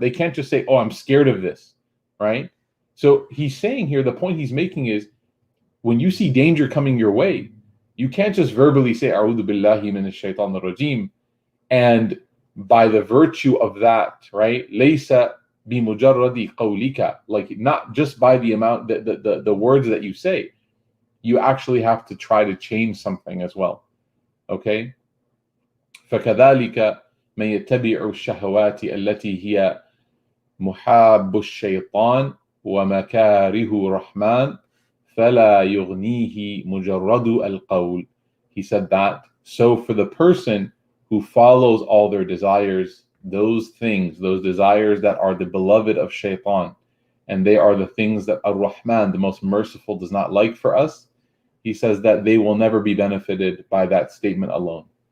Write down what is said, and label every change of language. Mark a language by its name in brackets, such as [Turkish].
[English] They can't just say, "Oh, I'm scared of this," right? So he's saying here, the point he's making is, when you see danger coming your way, you can't just verbally say [Arabic] "A'udhu billahi minash shaitanir rajim," [English] and by the virtue of that, right? [Arabic] Laysa bimujarradi qawlika, [English] like not just by the amount, the words that you say, you actually have to try to change something as well. Okay? [Arabic] فكذلك من يتبع الشهوات التي هي محاب الشيطان ومكاره الرحمن فلا يغنيه مجرد القول. [English] He said that, so for the person who follows all their desires, those things, those desires that are the beloved of shaitan, and they are the things that Ar-Rahman, the most merciful, does not like for us, he says that they will never be benefited by that statement alone.